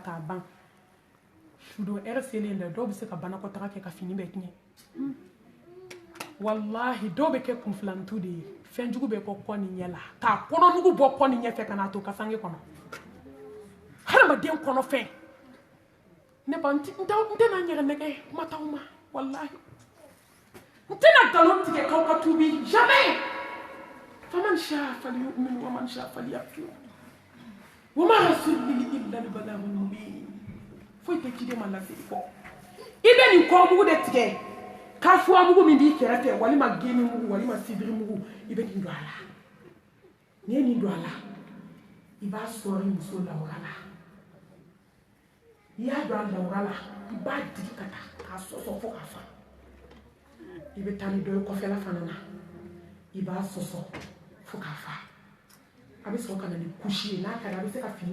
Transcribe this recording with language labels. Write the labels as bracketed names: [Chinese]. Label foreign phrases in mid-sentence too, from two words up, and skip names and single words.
[Bambara] k'a ban su don heure selen dɛ dɔw bɛ se ka banakɔtaga kɛ ka fini bɛɛ tiɲɛ walahi dɔw bɛ kɛ kunfilantu de ye fɛn jugu bɛ kɔ kɔ ni ɲɛ la k'a kɔnɔnugu bɔ kɔ ni ɲɛ fɛ ka n'a to kasange kɔnɔ hadamaden kɔnɔfɛn ne ba n tɛna n yɛrɛ nɛgɛ kuma t'aw ma walahi n tɛna nkalon tigɛ k'aw ka tuubi jamais [Arabic] فمن شاء فليؤمن ومن شاء فليكفر وما الرسول إلا البلاغ المبين [Bambara] foyi tɛ ciden ma laseli kɔ i bɛ nin kɔrɔmugu de tigɛ kafura mugu min b'i kɛrɛfɛ walima geni mugu walima sibiri mugu i bɛ nin don a la n'i ye nin don a la i b'a sɔri muso lawura la i y'a don a lawura la i b'a digi ka taa k'a sɔsɔ fo k'a fa i bɛ taa ni dɔ ye kɔfɛla fana na i b'a sɔsɔ fo k'a fa a bɛ sɔrɔ ka na ni kusi ye n'a ka di a bɛ se ka fini